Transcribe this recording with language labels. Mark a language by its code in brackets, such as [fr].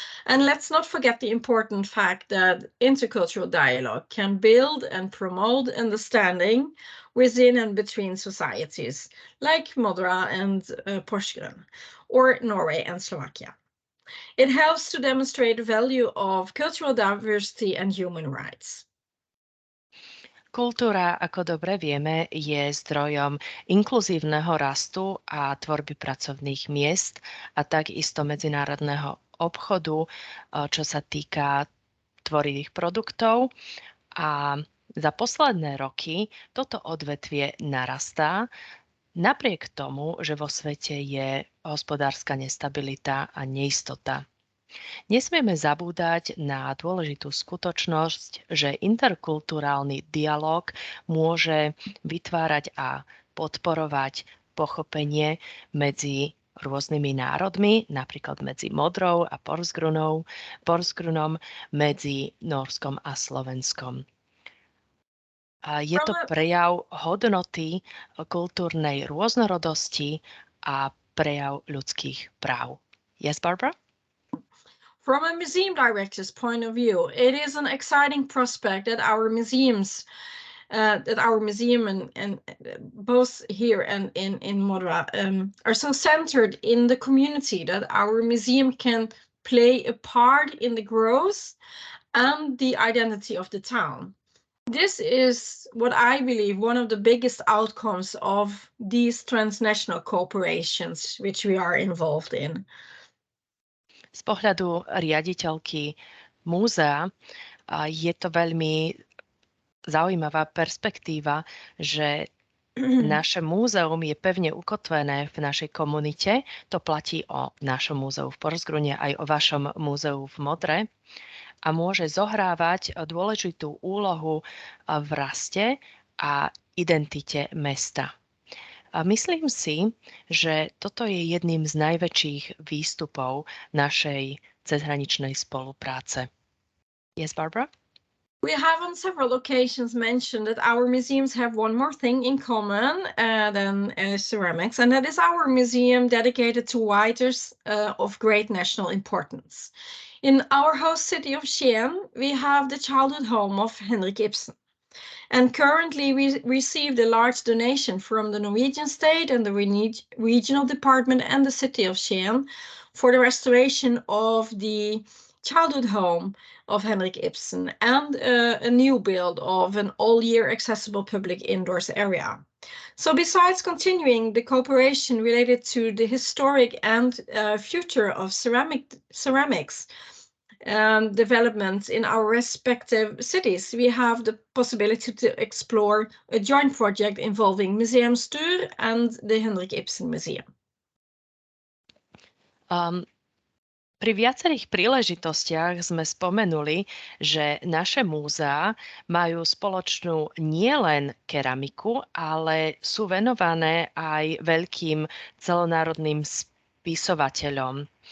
[en] And let's not forget the important fact that intercultural dialogue can build and promote understanding within and between societies, like Modra and Porsgrunn, or Norway and Slovakia. It helps to demonstrate the value of cultural diversity and human rights. [sk] Kultúra, ako dobre vieme, je zdrojom inkluzívneho rastu a tvorby pracovných miest a takisto medzinárodného obchodu, čo sa týka tvorivých produktov. A za posledné roky toto odvetvie narastá, napriek tomu, že vo svete je hospodárska nestabilita a neistota. Nesmieme zabúdať na dôležitú skutočnosť, že interkulturálny dialog môže vytvárať a podporovať pochopenie medzi rôznymi národmi, napríklad medzi Modrou a Porsgrunnom, medzi Nórskom a Slovenskom. Je to prejav hodnoty kultúrnej rôznorodosti a prejav ľudských práv. [en] Yes, Barbara? From a museum director's point of view, it is an exciting prospect that our museum and both here and in Modra are so centered in the community that our museum can play a part in the growth and the identity of the town. This is what I believe one of the biggest outcomes of these transnational cooperations which we are involved in. [sk] Z pohľadu riaditeľky múzea je to veľmi zaujímavá perspektíva, že naše múzeum je pevne ukotvené v našej komunite. To platí o našom múzeu v Porsgrunne aj o vašom múzeu v Modre. A môže zohrávať dôležitú úlohu v raste a identite mesta. A myslím si, že toto je jedným z najväčších výstupov našej cezhraničnej spolupráce. [en] Yes, Barbara? We have on several occasions mentioned that our museums have one more thing in common than ceramics, and that is our museum dedicated to writers of great national importance. In our host city of Skien, we have the childhood home of Henrik Ibsen. And currently we received a large donation from the Norwegian state and the regional department and the city of Skien for the restoration of the childhood home of Henrik Ibsen and a new build of an all-year accessible public indoors area. So besides continuing the cooperation related to the historic and future of ceramics developments in our respective cities, we have the possibility to explore a joint project involving Museum Stur and the Henrik Ibsen Museum. [sk] Pri viacerých príležitostiach sme spomenuli, že naše múzeá majú spoločnú nielen keramiku, ale sú venované aj veľkým celonárodným spisovateľom.